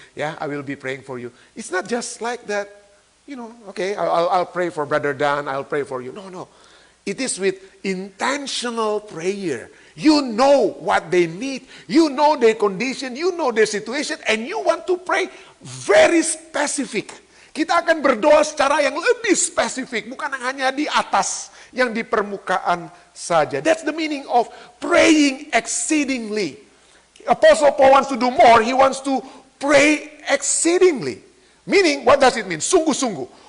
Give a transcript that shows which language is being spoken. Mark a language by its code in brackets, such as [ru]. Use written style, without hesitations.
[en] Yeah, I will be praying for you. It's not just like that. Okay, I'll pray for Brother Dan, I'll pray for you. No. It is with intentional prayer. You know what they need. You know their condition. You know their situation. And you want to pray very specific. [id] Kita akan berdoa secara yang lebih spesifik. Bukan hanya di atas, yang di permukaan saja. [en] That's the meaning of praying exceedingly. Apostle Paul wants to do more. He wants to pray exceedingly. Meaning, what does it mean? Sungguh-sungguh.